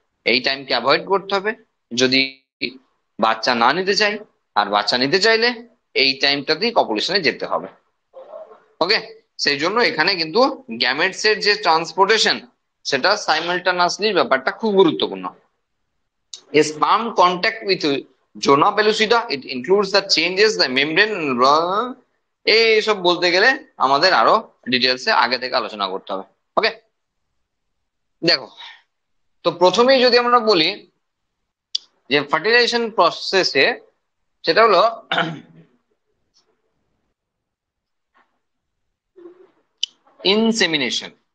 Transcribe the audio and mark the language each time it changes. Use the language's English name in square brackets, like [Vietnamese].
[Bangla] এই টাইমকে অ্যাভয়েড করতে হবে যদি বাচ্চা না নিতে চাই, আর বাচ্চা নিতে চাইলে এই টাইমটাতেই কপুলেশনে যেতে হবে। ওকে, সেই জন্য এখানে কিন্তু গ্যামেটস এর যে ট্রান্সপোর্টেশন সেটা সাইমালটানাসলি ব্যাপারটা খুব গুরুত্বপূর্ণ। [English] A sperm contact with zona pellucida, it includes the changes the membrane, [Bangla] এইসব বলতে গেলে আমাদের আরো ডিটেলসে আগে থেকে আলোচনা করতে হবে। ওকে, দেখো, তো প্রথমেই যদি আমরা বলি যে ফার্টিলাইজেশন প্রসেসে, সেটা হলো ইনসেমিনেশন।